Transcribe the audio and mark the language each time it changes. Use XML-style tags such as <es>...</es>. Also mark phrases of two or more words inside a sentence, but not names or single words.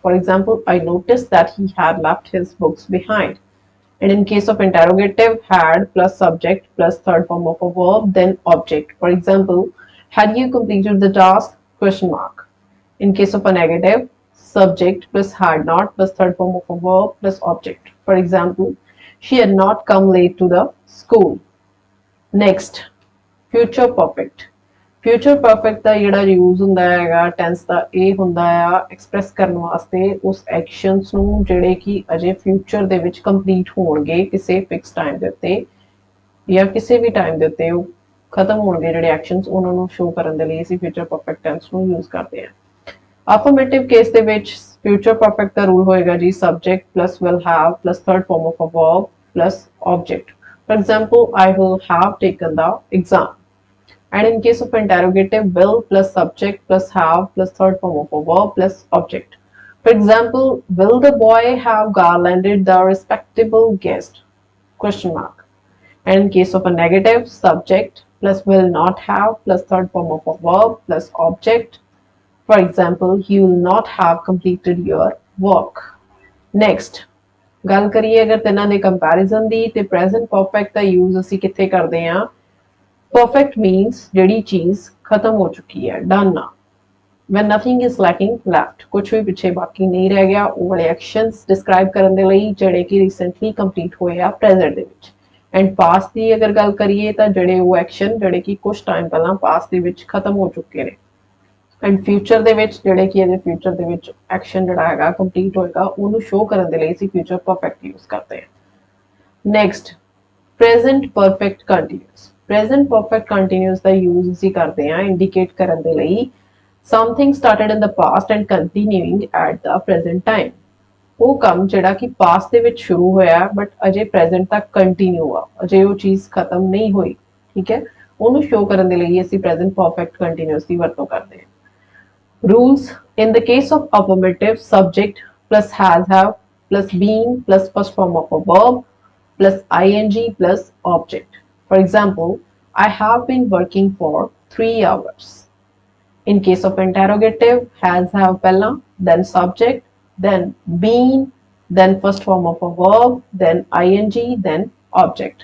<en>For example, I noticed that he had left his books behind. And in case of interrogative, had plus subject plus third form of a verb, then object. For example, had you completed the task? Question mark. In case of a negative, subject plus had not plus third form of a verb plus object. For example, she had not come late to the school. Next, future perfect. future perfect</en> <pa>का ਜਿਹੜਾ यूज ਹੁੰਦਾ ਹੈਗਾ ਟੈਂਸ ਦਾ ਇਹ ਹੁੰਦਾ ਆ ਐਕਸਪ੍ਰੈਸ ਕਰਨ ਵਾਸਤੇ ਉਸ ਐਕਸ਼ਨਸ ਨੂੰ ਜਿਹੜੇ ਕਿ ਅਜੇ ਫਿਊਚਰ ਦੇ ਵਿੱਚ ਕੰਪਲੀਟ ਹੋਣਗੇ ਕਿਸੇ</pa> <en>fix time</en> <pa>ਦੇ ਉੱਤੇ ਜਾਂ ਕਿਸੇ ਵੀ ਟਾਈਮ ਦੇ ਉੱਤੇ ਉਹ ਖਤਮ ਹੋਣਗੇ ਜਿਹੜੇ ਐਕਸ਼ਨਸ ਉਹਨਾਂ ਨੂੰ ਸ਼ੋ ਕਰਨ ਦੇ ਲਈ ਅਸੀਂ</pa> <en>future perfect tense</en> <pa>ਨੂੰ ਯੂਜ਼ ਕਰਦੇ ਹਾਂ।</pa> <en>affirmative case</en> <pa>ਦੇ ਵਿੱਚ</pa> <en>future perfect</en> <pa>ਦਾ ਰੂਲ ਹੋਏਗਾ ਜੀ</pa> <en>subject plus will have plus third form of a verb plus object. For example, I will have taken the exam. And in case of interrogative, will plus subject plus have plus third form of a verb plus object. For example, will the boy have garlanded the respectable guest? Question mark. And in case of a negative, subject plus will not have plus third form of a verb plus object. For example, he will not have completed your work. Next,</en> <pa>ਗੱਲ ਕਰੀਏ ਅਗਰ ਤਿੰਨਾਂ ਦੇ ਕੰਪੈਰੀਜ਼ਨ ਦੀ ਤੇ</pa> <en>present perfect</en> <pa>ਦਾ ਯੂਜ਼ ਅਸੀਂ ਕਿੱਥੇ ਕਰਦੇ ਹਾਂ।</pa> <en>perfect means</en> <pa>ਜਿਹੜੀ ਚੀਜ਼ ਖਤਮ ਹੋ ਚੁੱਕੀ ਹੈ, ਡਨ ਨਾ,</pa> <en>when nothing is lacking left,</en> <pa>ਕੁਛ ਭੀ ਪਿੱਛੇ ਬਾਕੀ ਨਹੀਂ ਰਹਿ ਗਿਆ, ਵੋ ਵਾਲੇ</pa> <en>actions describe</en> <pa>ਕਰਨੇ ਦੇ ਲਈ ਜਿਹੜੇ ਕਿ</pa> <en>recently complete</en> <pa>ਹੋਏ ਆ ਪ੍ਰੈਜ਼ੈਂਟ ਦੇ ਵਿਚ। ਐਂਡ ਪਾਸਟ ਦੀ ਅਗਰ ਗੱਲ ਕਰੀਏ ਤਾਂ ਜਿਹੜੇ ਵੋ ਐਕਸ਼ਨ ਜਿਹੜੇ ਕਿ ਕੁਛ ਟਾਈਮ ਪਹਿਲਾ ਪਾਸਟ ਦੇ ਵਿਚ ਖਤਮ ਹੋ ਚੁੱਕੇ ਨੇ, ਐਂਡ ਫਿਊਚਰ ਦੇ ਵਿੱਚ ਜਿਹੜੇ ਕੀ ਹੈ ਫਿਊਚਰ ਦੇ ਵਿੱਚ ਐਕਸ਼ਨ ਜਿਹੜਾ ਹੈਗਾ ਕੰਪਲੀਟ ਹੋਏਗਾ ਉਹਨੂੰ ਸ਼ੋ ਕਰਨ ਦੇ ਲਈ ਅਸੀਂ</pa> <en>future perfect</en> <pa>ਯੂਜ਼ ਕਰਦੇ ਹਾਂ।</pa> <en>Next present perfect continuous. present perfect continuous</en> <pa>ਦਾ ਯੂਜ਼ ਅਸੀਂ ਕਰਦੇ ਹਾਂ ਇੰਡੀਕੇਟ ਕਰਨ ਦੇ ਲਈ</pa> <en>something started in the past and continuing at the present time.</en> <pa>ਉਹ ਕੰਮ ਜਿਹੜਾ ਕਿ ਪਾਸਟ ਦੇ ਵਿੱਚ ਸ਼ੁਰੂ ਹੋਇਆ ਬਟ ਅਜੇ ਪ੍ਰੈਜ਼ੈਂਟ ਤੱਕ ਕੰਟੀਨਿਊ ਆ, ਅਜੇ ਉਹ ਚੀਜ਼ ਖਤਮ ਨਹੀਂ ਹੋਈ, ਠੀਕ ਹੈ, ਉਹਨੂੰ ਸ਼ੋ ਕਰਨ ਦੇ ਲਈ ਅਸੀਂ</pa> <en>present perfect continuous</en> <pa>ਦੀ ਵਰਤੋਂ ਕਰਦੇ ਹਾਂ।</pa> <en>Rules: in the case of affirmative, subject plus has have plus been plus first form of a verb plus ing plus object. For example, I have been working for 3 hours. In case of interrogative, has have pehla, then subject, then been, then first form of a verb, then ing, then object.</en>